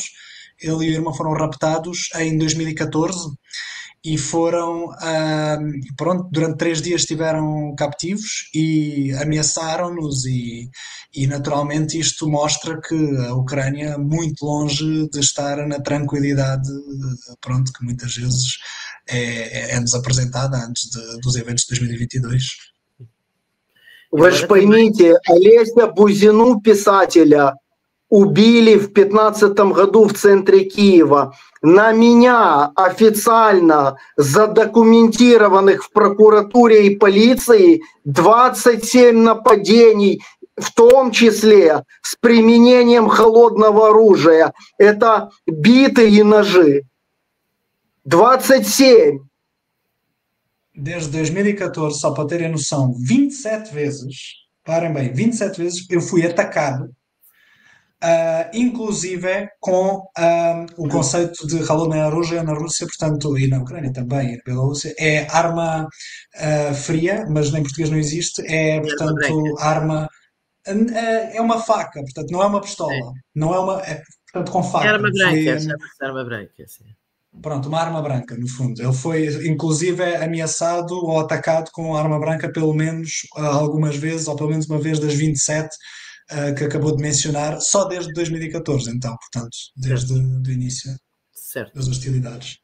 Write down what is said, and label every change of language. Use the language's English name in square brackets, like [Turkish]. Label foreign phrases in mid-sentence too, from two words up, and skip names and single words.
[Portuguese] Ele e o irmão foram raptados em 2014 e foram, pronto, durante 3 dias estiveram captivos e ameaçaram-nos e naturalmente isto mostra que a Ucrânia é muito longe de estar na tranquilidade, pronto, que muitas vezes é-nos apresentada antes dos eventos de 2022. [Russian] Вы же поймите, Олеся Бузину, писателя, убили в 2015 году в центре Киева. На меня официально задокументированных в прокуратуре и полиции 27 нападений, в том числе с применением холодного оружия. Это биты и ножи. 27. [Portuguese] Desde 2014, só para terem noção, 27 vezes, parem bem, 27 vezes eu fui atacado, inclusive com o conceito de [Russian] холодное оружие [Portuguese] na Rússia, portanto, e na Ucrânia também, e na Bielorrússia, é arma fria, mas em português não existe, é, portanto, arma... É uma faca, portanto, não é uma pistola, não é uma... portanto, com faca. Arma branca, chama-se arma branca, sim. Pronto, uma arma branca, no fundo. Ele foi, inclusive, ameaçado ou atacado com arma branca pelo menos algumas vezes, ou pelo menos uma vez das 27 que acabou de mencionar, só desde 2014, então, portanto, desde o início das hostilidades.